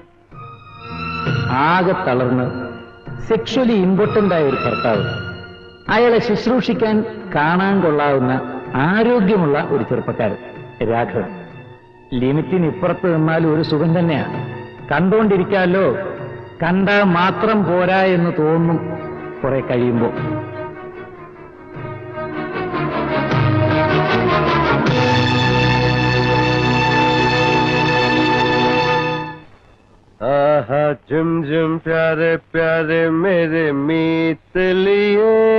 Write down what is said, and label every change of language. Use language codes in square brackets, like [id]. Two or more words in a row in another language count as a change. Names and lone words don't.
[ml] ആകെ തളർന്ന് [en] sexually impotent [ml] ആയ ഒരു ഭർത്താവ്, അയാളെ ശുശ്രൂഷിക്കാൻ കാണാൻ കൊള്ളാവുന്ന ആരോഗ്യമുള്ള ഒരു ചെറുപ്പക്കാരൻ രാഘവൻ. ലിമിറ്റിന് ഇപ്പുറത്ത് നിന്നാലും ഒരു സുഖം തന്നെയാണ്. കണ്ടോണ്ടിരിക്കാമല്ലോ. കണ്ടാൽ മാത്രം പോരാ എന്ന് തോന്നും കുറെ കഴിയുമ്പോ. [hi] आहा झुम झुम प्यारे प्यारे मेरे मीत लिए,